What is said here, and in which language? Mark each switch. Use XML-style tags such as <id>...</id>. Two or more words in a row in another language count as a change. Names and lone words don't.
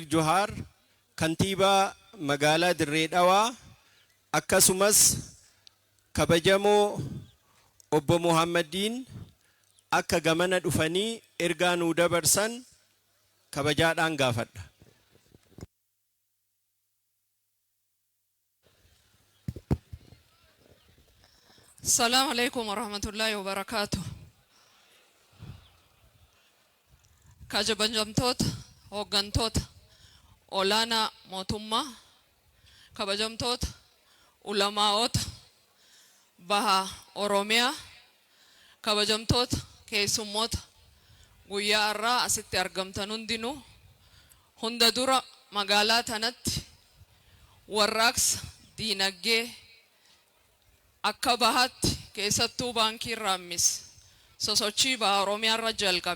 <om>Johaar kantiibaa magaalaa Dirree Dhawaa akkasumas kabajamoo obbo Muhammadiin akka gamana dhufanii ergaa nuu dabarsan kabajaadhaan gaafadha.</om> <ar>السلام عليكم ورحمة الله وبركاته.</ar> <om>Kabajamtoota hooggantoota olaanaa mootummaa, kabajamtoota ulamaa'oota baha Oromiyaa, kabajamtoota keessummoota guyyaa har'aa asitti argamtan hundinuu hunda dura magaalaa tanatti warraaqsa diinagdee akka bahaatti keessattuu baankii Raammis sosochii baha Oromiyaa irra jalqabe.</om>